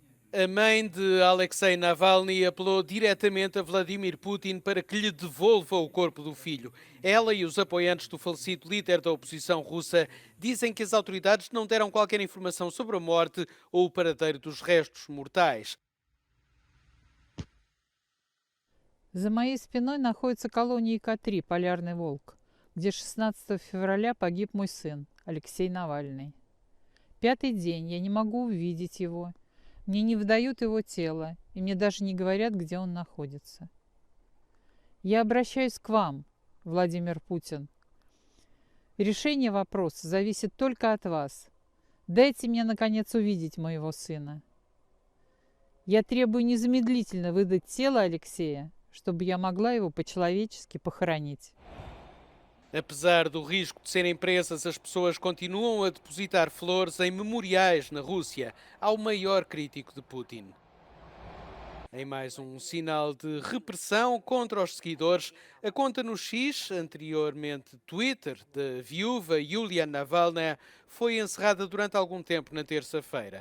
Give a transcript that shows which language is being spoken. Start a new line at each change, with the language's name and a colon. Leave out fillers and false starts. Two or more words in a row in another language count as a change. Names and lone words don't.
Portuguese: A mãe de Alexei Navalny apelou diretamente a Vladimir Putin para que lhe devolva o corpo do filho. Ela e os apoiantes do falecido líder da oposição russa dizem que as autoridades não deram qualquer informação sobre a morte ou o paradeiro dos restos mortais.
Russian: За моей спиной находится колония К-3 «Полярный волк», где 16 февраля погиб мой сын Алексей Навальный. 5-й день я не могу увидеть его. Мне не выдают его тело, и мне даже не говорят, где он находится. Я обращаюсь к вам, Владимир Путин. Решение вопроса зависит только от вас. Дайте мне, наконец, увидеть моего сына. Я требую незамедлительно выдать тело Алексея, чтобы я могла его по-человечески похоронить.
Portuguese: Apesar do risco de serem presas, as pessoas continuam a depositar flores em memoriais na Rússia ao maior crítico de Putin. Em mais um sinal de repressão contra os seguidores, a conta no X, anteriormente Twitter, da viúva Yulia Navalny, foi encerrada durante algum tempo na terça-feira.